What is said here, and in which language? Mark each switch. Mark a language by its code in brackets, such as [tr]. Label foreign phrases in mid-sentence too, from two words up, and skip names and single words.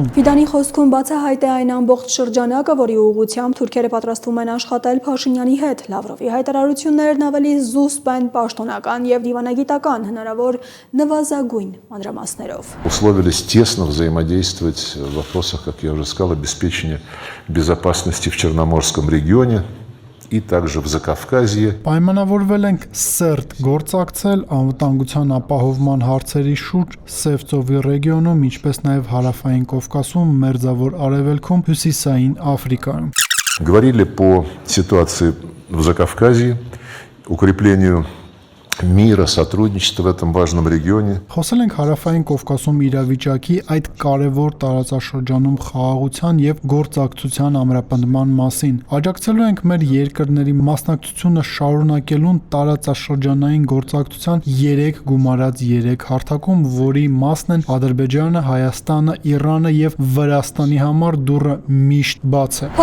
[hy] Ֆիդանի խոսքում բացահայտ է այն ամբողջ շրջանակը, որի ուղղությամբ թուրքերը պատրաստվում են աշխատել Փաշինյանի հետ։ Լավրովի հայտարարություններն ավելի զուսպ են պաշտոնական եւ դիվանագիտական, հնարավոր նվազագույն մանրամասներով։ [ru] Условились тесно взаимодействовать в вопросах, как я уже сказал, обеспечения безопасности в Черноморском регионе и также в Закавказье. [hy] Պայմանավորվել ենք սերտ գործակցել անվտանգության ապահովման հարցերի շուրջ Սևծովի ռեգիոնում, ինչպես նաև Հարավային Կովկասում, Մերձավոր Արևելքում, Հյուսիսային Աֆրիկայում։ [ru] Говорили по ситуации в Закавказье, укреплению мира, сотрудничества в этом важном регионе. [hy] Խոսել ենք Հարավային Կովկասում իրավիճակի այդ կարևոր տարածաշրջանում խաղաղության եւ գործակցության ամրապնդման մասին։ Աջակցելու ենք մեր երկրների մասնակցությունը շարունակելուն տարածաշրջանային գործակցության 3 գումարած 3 հարթակում, որի մասն են Ադրբեջանը, Հայաստանը, Իրանը եւ Վրաստանի համար դուռը միշտ բաց է։